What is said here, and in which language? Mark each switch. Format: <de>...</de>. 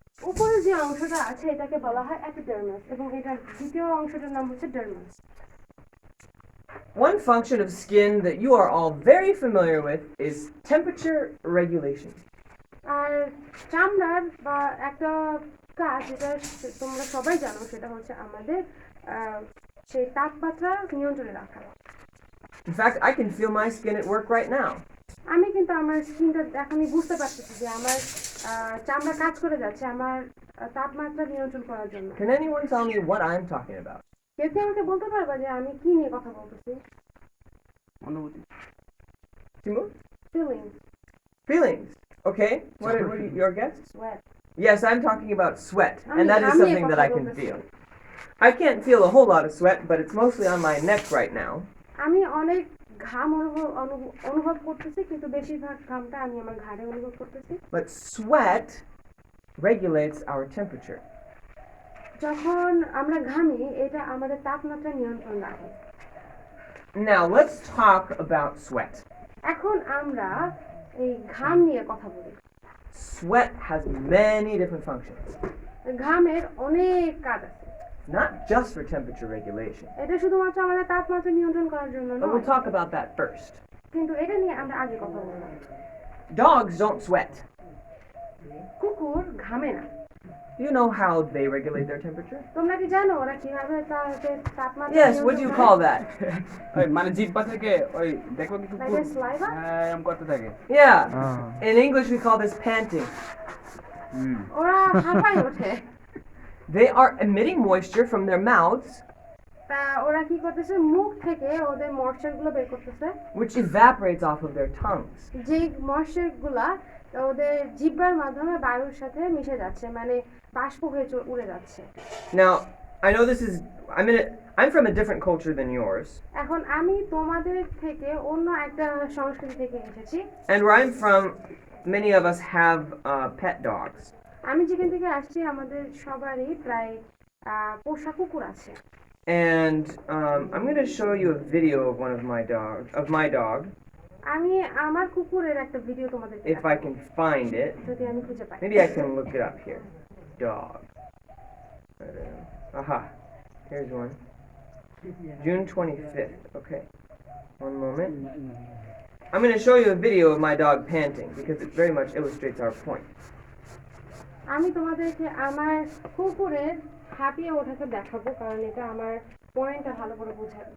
<bn>উপরে যে অংশটা আছে এটাকে বলা হয় এপিডার্মিস এবং এটার দ্বিতীয় অংশটার নাম হচ্ছে ডার্মাস।</bn> <en>One function of skin that you are all very familiar with is temperature regulation.</en> <bn>আর চামড়ার বা একটা কাজ যেটা তোমরা সবাই জানো সেটা হচ্ছে আমাদের সেই তাপমাত্রা নিয়ন্ত্রণে রাখা।</bn> <en>In fact, I can feel my skin at work right now.</en> <bn>আমি কিন্তু আমার স্কিনটা এখনই বুঝতে পারতেছি যে আমার চামড়া কাজ করে যাচ্ছে আমার তাপমাত্রা নিয়ন্ত্রণ করার জন্য।</bn> <en>Can anyone tell me what I'm talking about?</en> <bn>কেউ কি আমাকে বলতে পারবা যে আমি কি নিয়ে কথা বলতেছি? অনুভূতি।</bn> <en>Timur? Feelings. Feelings. Okay. What are your guess? Sweat. Yes, I'm talking about sweat, I and that mean, is something that I can feel. I can't feel a whole lot of sweat, but it's mostly on my neck right now.</en> <bn>আমি অনেক ঘাম অনুভব করতেছি কিন্তু বেশিরভাগ ঘামটা আমি আমার ঘাড়ে অনুভব করতেছি।</bn> <en>But sweat regulates our temperature.</en> <bn>যখন আমরা ঘামি এটা আমাদের তাপমাত্রা নিয়ন্ত্রণ রাখে।</bn> <en>Now let's talk about sweat.</en> <bn>এখন আমরা এই ঘাম নিয়ে কথা বলি।</bn> <en>Sweat has many different functions.</en> <bn>ঘামের অনেক কাজ আছে।</bn> <en>Not just for temperature regulation.</en> <bn>এটা শুধুমাত্র আমাদের তাপমাত্রা নিয়ন্ত্রণ করার জন্য</bn> <en>But</en> <bn>নয়।</bn> <en>we'll talk about that first.</en> <bn>কিন্তু এটা নিয়ে আমরা আগে কথা বলবো।</bn> <en>Dogs don't sweat.</en> <bn>কুকুর ঘামে না।</bn> <en>Do you know how they regulate their temperature?</en> <bn>তোমরা কি জানো ওরা কিভাবে তাদের তাপমাত্রা</bn> <en>Yes, what do you call that?</en> <bn>ওই মানে জিহ্বা থেকে ওই দেখো কি</bn> <en>Like a saliva?</en> <bn>হ্যাঁ এরকম করতে থাকে।</bn> <en>Yeah. In English we call this panting.</en> <bn>ওরা হাঁপায় ওঠে।</bn> <en>They are emitting moisture from their mouths,</en> <bn>তা ওরা কি করতেছে মুখ থেকে ওদের ময়েশ্চার গুলো বের করতেছে</bn> <en>which evaporates off of their tongues.</en> <bn>যে ময়েশ্চার গুলা ওদের জিহ্বার মাধ্যমে বায়ুর সাথে মিশে যাচ্ছে মানে বাষ্প হয়ে উড়ে যাচ্ছে।</bn> <en>Now, I know this is I'm from a different culture than yours.</en> <bn>এখন আমি তোমাদের থেকে অন্য একটা সংস্কৃতি থেকে এসেছি।</bn> <en>And where I'm from, many of us have pet dogs.</en> <bn>আমি যেখান থেকে আসছি আমাদের সবারই প্রায় পোষা কুকুর আছে।</bn> <en>And I'm going to show you a video of my dog,</en> <bn>আমি আমার কুকুরের একটা ভিডিও তোমাদের</bn> <en>if I can find it.</en> <bn>যদি আমি খুঁজে পাই।</bn> <en>Maybe I can look it up here. Dog. Aha. Here's one. June 25th. Okay. One moment. I'm going to show you a video of my dog panting because it very much illustrates our point.</en> <bn>আমি তোমাদেরকে আমার কুকুরের হাঁপিয়ে ওঠাকে দেখাবো কারণ এটা আমার পয়েন্টটা ভালো করে বুঝতে</bn>